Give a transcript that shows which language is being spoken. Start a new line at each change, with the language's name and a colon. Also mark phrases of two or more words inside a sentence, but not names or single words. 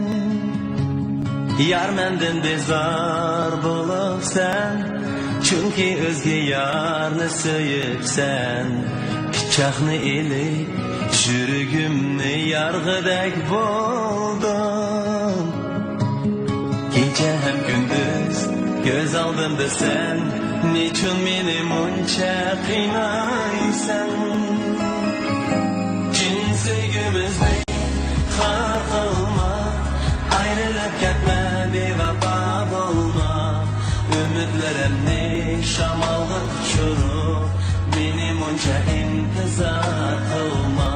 Uzbek: Yar mendin bezor bo'libsan, chunki o'zga yarni so'yibsan. Pichoqni ilib yuragimni yarg'idek bo'ldim.
Turkish: Gece hem gündüz göz aldımda sen, niçin beni
Uzbek: muncha qiynaysan? Chin sevgimizni xor qilma,
Turkish: ayrılıp ketme
Uzbek: bevafo bo'lma. Umidlarimni shamolga tushirib, meni muncha intizor qilma.